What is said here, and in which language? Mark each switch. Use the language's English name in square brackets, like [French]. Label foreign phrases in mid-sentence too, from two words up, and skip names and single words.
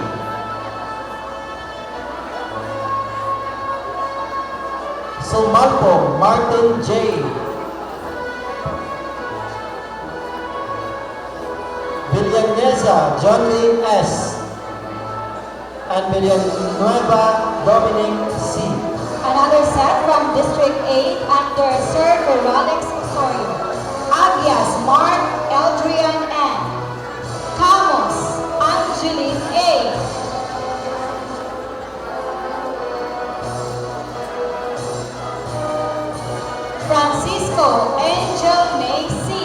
[English] Sumalpong Martin J. Villanueva John Lee S. and Villanueva Dominic C. Another set from District 8 under Sir Ferralex Osorio. Agias Mark Eldrian N. Camus Angeline A. Francisco Angel May C.